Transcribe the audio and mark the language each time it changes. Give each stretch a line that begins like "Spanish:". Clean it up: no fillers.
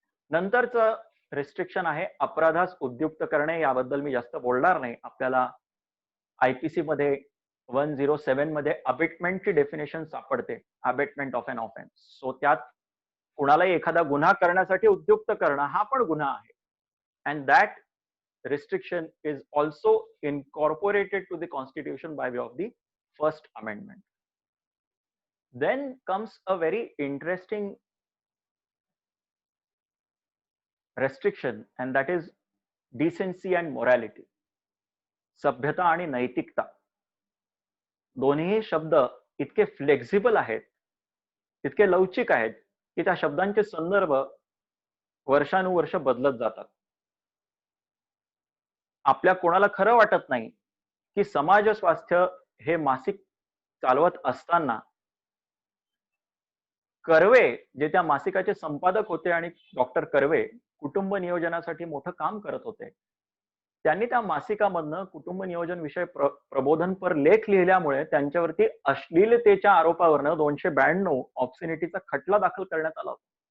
Marathi: नंतरचं रिस्ट्रिक्शन आहे अपराधास उद्युक्त करणे. याबद्दल मी जास्त बोलणार नाही. आपल्याला आयपीसी मध्ये 107 मध्ये अबेटमेंटची डेफिनेशन सापडते,
English: Abetment of an offence.
Marathi: So त्यात कुणालाही एखादा गुन्हा करण्यासाठी उद्युक्त करणं हा पण गुन्हा आहे.
English: And that restriction is also incorporated to the constitution by way of the first amendment. Then comes a very interesting restriction, and that is decency and morality.
Marathi: सभ्यता आणि नैतिकता दोन्ही शब्द इतके फ्लेक्झिबल आहेत, इतके लवचिक आहेत की त्या शब्दांचे संदर्भ वर्षानुवर्ष बदलत जातात. आपल्या कोणाला खरं वाटत नाही की समाज स्वास्थ्य हे मासिक चालवत असताना कर्वे, जे त्या मासिकाचे संपादक होते आणि डॉक्टर कर्वे कुटुंब नियोजनासाठी मोठं काम करत होते, त्यांनी त्या मासिकामधनं कुटुंब नियोजन विषय प्रबोधनपर लेख लिहिल्यामुळे त्यांच्यावरती अश्लीलतेच्या आरोपावरनं 292 ऑब्सिनिटीचा खटला दाखल करण्यात आला होता.